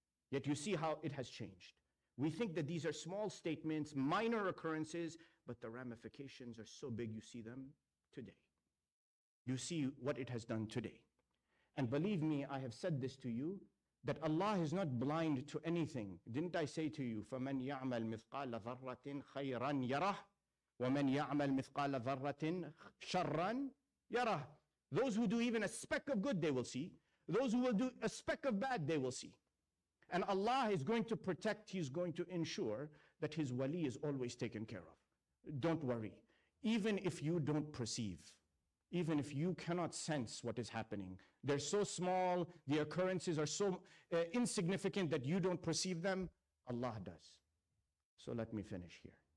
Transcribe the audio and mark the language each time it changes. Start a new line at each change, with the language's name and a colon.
English: Yet you see how it has changed. We think that these are small statements, minor occurrences, but the ramifications are so big you see them today. You see what it has done today. And believe me, I have said this to you, that Allah is not blind to anything. Didn't I say to you,
Arabic: فَمَنْ يَعْمَلْ مِثْقَالَ ذَرَّةٍ خَيْرًا يَرَهُ وَمَنْ يَعْمَلْ مِثْقَالَ ذَرَّةٍ شَرًّا يَرَهُ.
English: Those who do even a speck of good, they will see. Those who will do a speck of bad, they will see. And Allah is going to protect, He's going to ensure that His wali is always taken care of. Don't worry. Even if you don't perceive, even if you cannot sense what is happening, they're so small, the occurrences are so insignificant that you don't perceive them, Allah does. So let me finish here.